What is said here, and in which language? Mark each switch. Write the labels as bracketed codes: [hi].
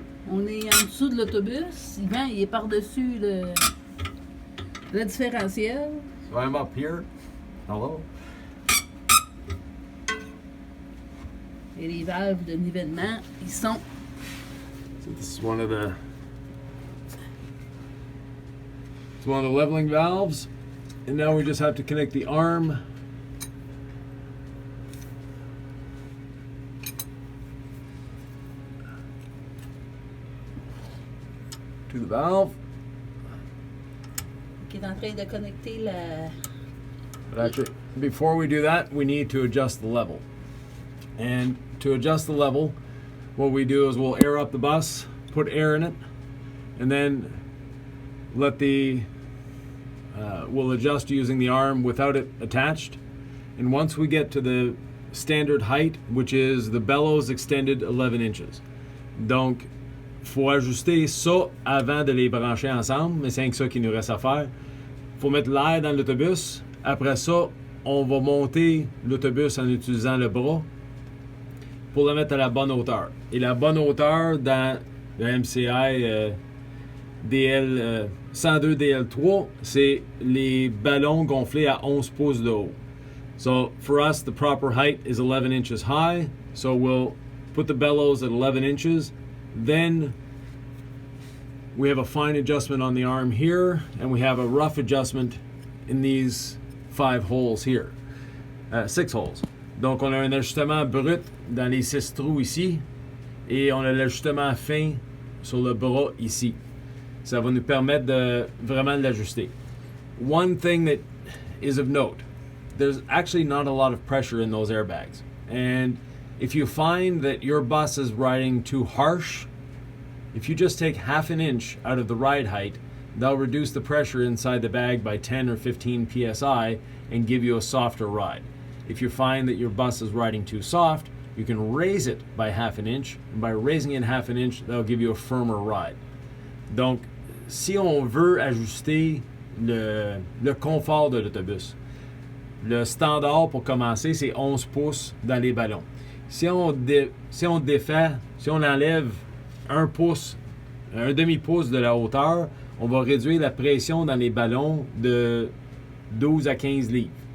[fr] On est en dessous de l'autobus. Yvan, il est par-dessus le différentiel. [en] So I'm up here. Hello. [fr] Et les valves de nivellement, ils sont... [en] So this is one of the leveling valves, and now we just have to connect the arm to the valve. [fr] qui est en train de connecter la... [en] But actually, before we do that, we need to adjust the level. And to adjust the level, what we do is we'll air up the bus, put air in it, and then let we'll adjust using the arm without it attached. And once we get to the standard height, which is the bellows extended 11 inches. [fr] Donc, faut ajuster ça avant de les brancher ensemble, mais c'est rien que ça qu'il nous reste à faire. Faut mettre l'air dans l'autobus. Après ça, on va monter l'autobus en utilisant le bras pour le mettre à la bonne hauteur. Et la bonne hauteur dans le MCI DL 102 DL3, c'est les ballons gonflés à 11 pouces de haut. [en] So for us, the proper height is 11 inches high. So we'll put the bellows at 11 inches. Then we have a fine adjustment on the arm here, and we have a rough adjustment in these 5 holes here. 6 holes. [fr] Donc on a un ajustement brut dans les 6 trous ici, et on a l'ajustement fin sur le bras ici. Ça va nous permettre de vraiment l'ajuster. [en] One thing that is of note, there's actually not a lot of pressure in those airbags. And if you find that your bus is riding too harsh, if you just take half an inch out of the ride height, they'll reduce the pressure inside the bag by 10 or 15 psi and give you a softer ride. If you find that your bus is riding too soft, you can raise it by half an inch, and by raising it half an inch, that'll give you a firmer ride. [fr] Donc, si on veut ajuster le confort de l'autobus, le standard pour commencer, c'est 11 pouces dans les ballons. Si on défait, si on enlève un demi-pouce de la hauteur, on va réduire la pression dans les ballons de 12 à 15 livres.